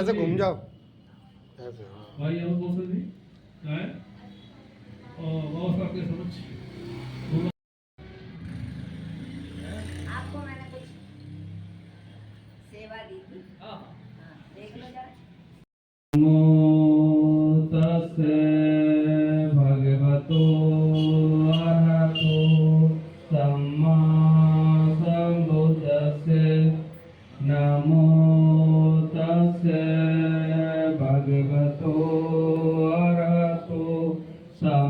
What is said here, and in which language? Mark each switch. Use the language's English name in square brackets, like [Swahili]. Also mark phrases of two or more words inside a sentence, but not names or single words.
[Hindi] ऐसे घूम जाओ, ऐसे। भाई अमित गोस्वामी जी आए और बाबा साहब के समक्ष आपको मैंने कुछ सेवा दी थी। देख लो जरा। [Pali] भगवतो अरहतो सम्मा सम्बुद्धस्से नमो तस्से भगवतो अरहतो